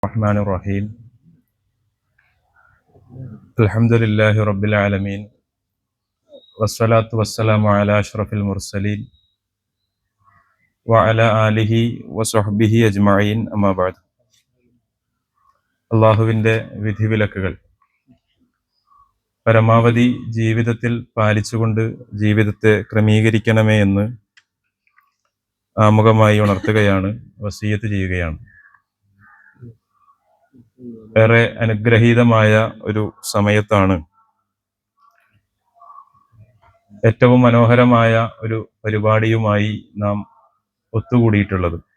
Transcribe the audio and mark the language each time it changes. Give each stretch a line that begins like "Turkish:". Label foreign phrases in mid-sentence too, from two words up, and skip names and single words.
Arabic: الرحمن الرحيم الحمد لله رب العالمين والصلاة والسلام على أشرف المرسلين وعلى آله وصحبه أجمعين أما بعد
Malayalam: അള്ളാഹുവിൻ്റെ വിധിവിലക്കുകൾ പരമാവധി ജീവിതത്തിൽ പാലിച്ചുകൊണ്ട് ജീവിതത്തെ ക്രമീകരിക്കണമേ എന്ന് ആമുഖമായി ഉണർത്തുകയാണ്, വസിയത്ത് ചെയ്യുകയാണ്. ഏറെ അനുഗ്രഹീതമായ ഒരു സമയത്താണ് ഏറ്റവും മനോഹരമായ ഒരു പരിപാടിയുമായി നാം ഒത്തുകൂടിയിട്ടുള്ളത്.